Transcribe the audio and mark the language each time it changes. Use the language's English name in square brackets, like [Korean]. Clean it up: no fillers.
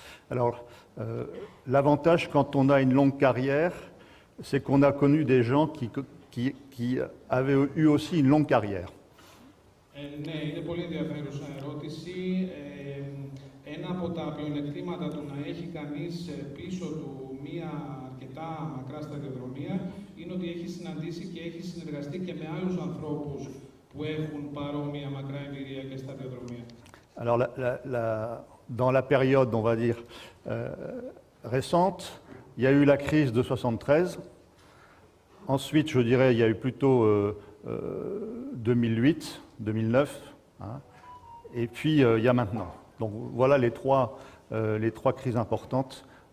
[French] Alors, l'avantage quand on a une longue carrière, c'est qu'on a connu des gens qui avaient eu aussi une longue carrière. [Greek] Ναι, είναι πολύ ενδιαφέρουσα ερώτηση. Ένα από τα πλεονεκτήματα του να έχει κανείς πίσω του μία αρκετά μακρά σταδιοδρομία είναι ότι έχει συναντήσει και έχει συνεργαστεί και με άλλους ανθρώπους που έχουν παρόμοια μακρά εμπειρία και σταδιοδρομία. [French] Alors, dans la période, on va dire, récente, il y a eu la crise de 73. Ensuite, je dirais, il y a eu plutôt 2008, 2009. Hein, et puis, il y a maintenant. Donc, voilà les trois crises importantes.